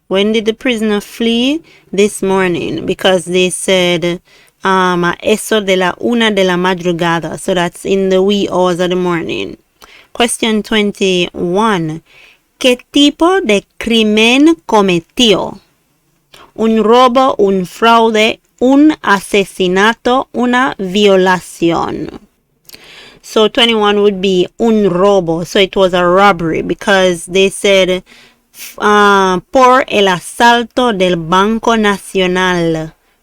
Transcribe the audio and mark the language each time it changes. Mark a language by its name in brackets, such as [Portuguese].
[English] When did the prisoner flee? This morning. Because they said [Spanish] a eso de la 1 de la madrugada. [English] So that's in the wee hours of the morning. Question 21. [Spanish] ¿Qué tipo de crimen cometió? Un robo, un fraude, un asesinato, una violación. [English] So 21 would be [Spanish] un robo. [English] So it was a robbery because they said [Spanish] por el asalto del Banco Nacional.